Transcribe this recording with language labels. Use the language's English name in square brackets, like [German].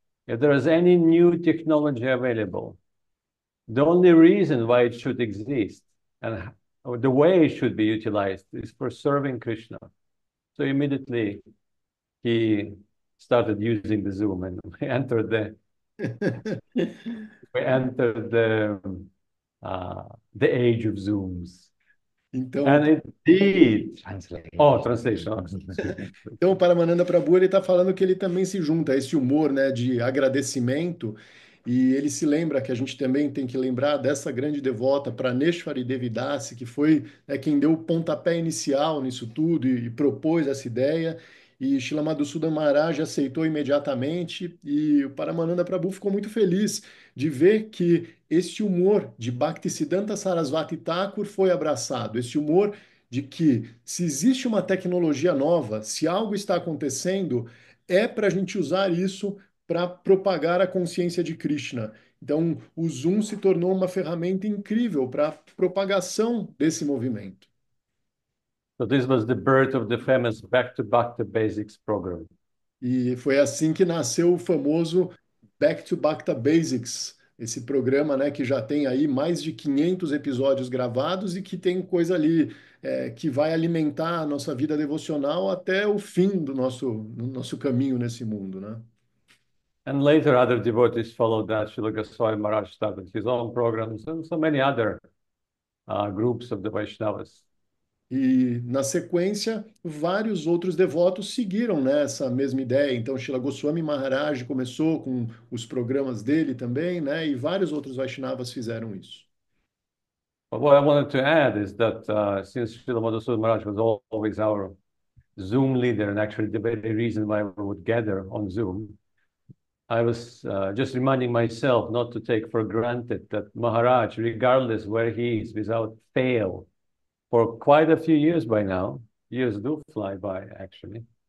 [English] If there is any new technology available, the only reason why it should exist and the way it should be utilized is for serving Krishna. So immediately he started using the Zoom and we entered the age of Zooms. [Portuguese] Então, [English] And indeed, translation. [Portuguese] então, o Paramananda Prabhu ele está falando que ele também se junta a esse humor, né, de agradecimento e ele se lembra que a gente também tem que lembrar dessa grande devota Praneshwari Devidasi, que foi, né, quem deu o pontapé inicial nisso tudo e propôs essa ideia. E Srila Madhusudan Maharaj aceitou imediatamente e o Paramananda Prabhu ficou muito feliz de ver que esse humor de Bhaktisiddhanta Sarasvati Thakur foi abraçado, esse humor de que se existe uma tecnologia nova, se algo está acontecendo, é para a gente usar isso para propagar a consciência de Krishna. Então, o Zoom se tornou uma ferramenta incrível para a propagação desse movimento. [English] So this was the birth of the famous Back to Basics program. [Portuguese] E foi assim que nasceu o famoso Back to Bhakta Basics, esse programa, né, que já tem aí mais de 500 episódios gravados e que tem coisa ali que vai alimentar a nossa vida devocional até o fim do nosso caminho nesse mundo, né? [English] And later other devotees followed that. Srila Goswami Maharaj started his own programs and so many other groups of the Vaishnavas. [Portuguese] E, na sequência, vários outros devotos seguiram nessa mesma ideia. Então, Srila Goswami Maharaj começou com os programas dele também, né? E vários outros Vaishnavas fizeram isso. [English] But what I wanted to add is that since Srila Madhusudan Maharaj was always our Zoom leader and actually the very reason why we would gather on Zoom, I was just reminding myself not to take for granted that Maharaj, regardless where he is, without fail, for quite a few years by now, years do fly by actually.